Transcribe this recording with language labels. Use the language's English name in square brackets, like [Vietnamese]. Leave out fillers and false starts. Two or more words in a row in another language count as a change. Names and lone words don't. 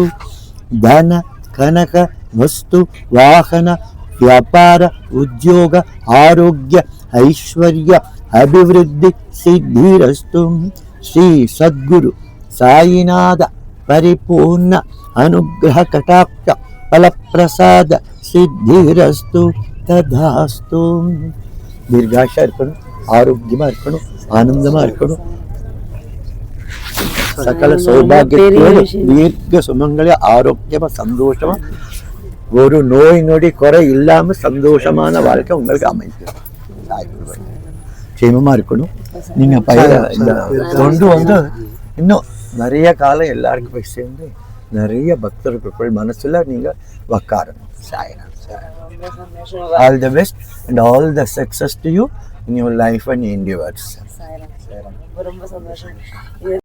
[Sanskrit] धन कनक वस्तु वाहन व्यापार उद्योग आरोग्य ऐश्वर्य अभिवृद्धि सिद्धिरस्तु। श्री सद्गुरु साईनाथ परिपूर्ण अनुग्रह कटाक्ष फल प्रसाद सिद्धिरस्तु तदास्तु। [Tamil] दीर्घाशा இருக்கணும், ஆரோக்கியமா இருக்கணும், ஆனந்தமா இருக்கணும், சகல சௌபாகியத்தோடு தீர்க்க சுமங்களே ஆரோக்கியமா சந்தோஷமா ஒரு நோய் நொடி குறை இல்லாம சந்தோஷமான வாழ்க்கை உங்களுக்கு அமைக்கும். க்ஷேமமா இருக்கணும். நீங்க பயிர கொண்டு வந்து இன்னும் நிறைய காலம் எல்லாருக்கும் போய் சேர்ந்து நிறைய பக்தர்கள் மனசுல நீங்க உக்காரணும். சாய்ராம். [English] All the best and all the success to you in your life and endeavors. [Tamil] ரொம்ப ரொம்ப சந்தோஷம்.